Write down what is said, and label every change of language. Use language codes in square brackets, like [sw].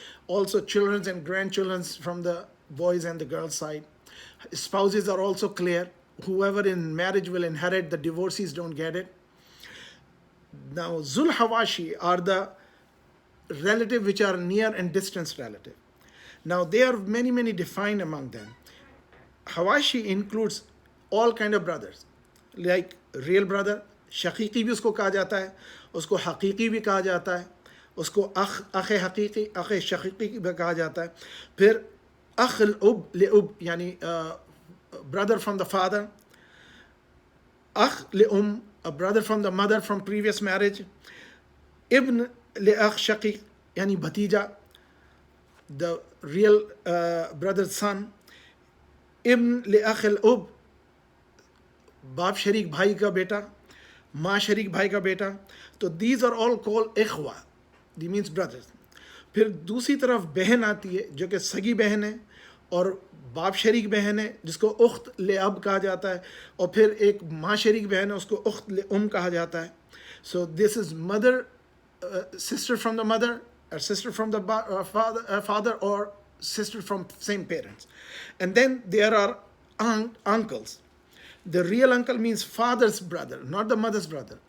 [en] Also children and grandchildren from the boys and the girls side. Spouses are also clear. Whoever in marriage will inherit, the divorcees don't get it. Now, Zul Hawashi are the relative which are near and distant relative. Now, there are many defined among them. Hawashi includes all kind of brothers, like real brother, [hi] शकीकी भी उसको कहा जाता है, उसको हकीकी भी कहा जाता है, उसको अख हकीकी अख शकीकी भी कहा जाता है. फिर अख उब ले उब यानी [en] brother from the father, akh li a brother from the mother from previous marriage, ibn li akh shaqiq yani bhatija, the real brother's son, ibn li akh al-ub, [hi] बाप शरीक भाई का बेटा, [en] माँ शरीक भाई का बेटा. तो these are all called ikhwa, these means brothers. [hi] फिर दूसरी तरफ बहन आती है जो कि सगी बहन है और बाप शरीक बहन है जिसको उख्त ले अब कहा जाता है, और फिर एक माँ शरीक बहन है उसको उख्त ले कहा जाता है. [en] So this is mother sister from the mother, or sister from the father, or sister from same parents. And then there are uncles. The real uncle means father's brother, not the mother's brother.